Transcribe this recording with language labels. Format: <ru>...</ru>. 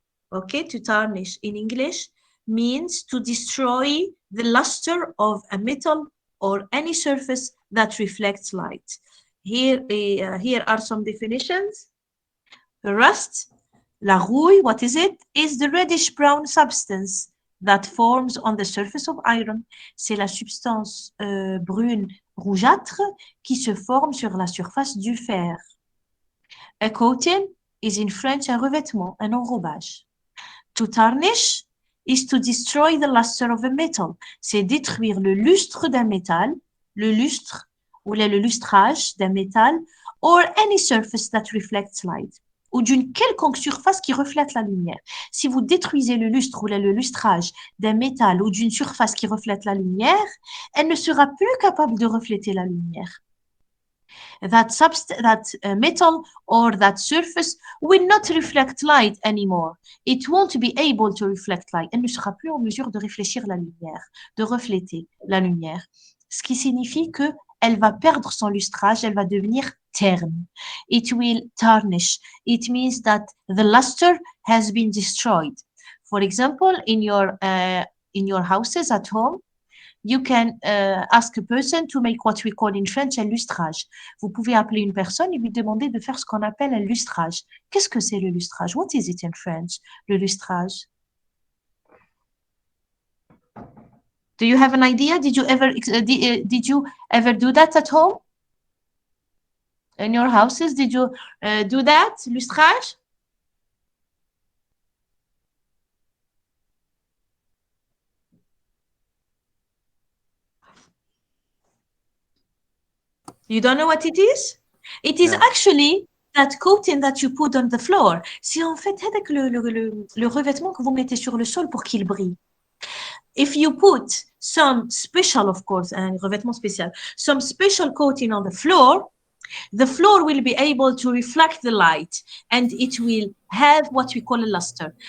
<en>Okay, to tarnish in English means to destroy the luster of a metal or any surface that reflects light. Here are some definitions. Rust, la rouille, what is it? Is the reddish-brown substance that forms on the surface of iron.</en> <fr>C'est la substance brune rougeâtre qui se forme sur la surface du fer.</fr> <en>A coating is in French un revêtement, un enrobage. To tarnish is to destroy the luster of a metal.</en> <fr>C'est détruire le lustre d'un métal, le lustre ou le lustrage d'un métal,</fr> <en>or any surface that reflects light,</en> <fr>ou d'une quelconque surface qui reflète la lumière. Si vous détruisez le lustre ou le lustrage d'un métal ou d'une surface qui reflète la lumière, elle ne sera plus capable de refléter la lumière.</fr> <en>That metal or that surface will not reflect light anymore. It won't be able to reflect light.</en> <fr>Elle ne sera plus en mesure de réfléchir la lumière, de refléter la lumière. Ce qui signifie que elle va perdre son lustrage, elle va devenir terne.</fr> <en>It will tarnish. It means that the luster has been destroyed. For example, in your houses at home, you can ask a person to make what we call in French un lustrage.</en> <fr>Vous pouvez appeler une personne et lui demander de faire ce qu'on appelle un lustrage. Qu'est-ce que c'est le lustrage?</fr> <en>What is it in French, le lustrage? Do you have an idea? Did you ever do that at home? In your houses, did you do that, lustrage? You don't know what it is? It is actually that coating that you put on the floor.</en> <fr>C'est en fait avec le revêtement que vous mettez sur le sol pour qu'il brille.</fr> <en>If you put some special, of course, un revêtement spécial, some special coating on the floor will be able to reflect the light and it will have what we call a luster.</en>